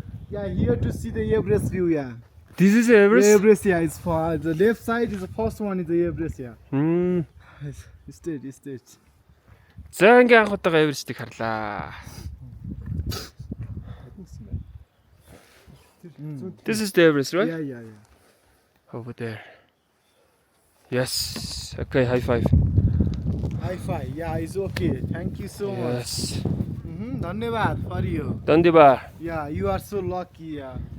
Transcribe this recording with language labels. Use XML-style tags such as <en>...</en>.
<en>Yeah, here to see the Everest view. Yeah. This is Everest. Everest, yeah, is for the left side is the first one is the Everest, yeah. Stage.</en> <mn>За ингээ анх удаага Everest-ийг харлаа.</mn> <en>This is the Everest, right? Yeah. Over there. Yes. Okay, high five. High five. Yeah, it's okay. Thank you so much. Yes. Dhanyavad for you. Dandiba. Yeah, you are so lucky. Yeah.</en>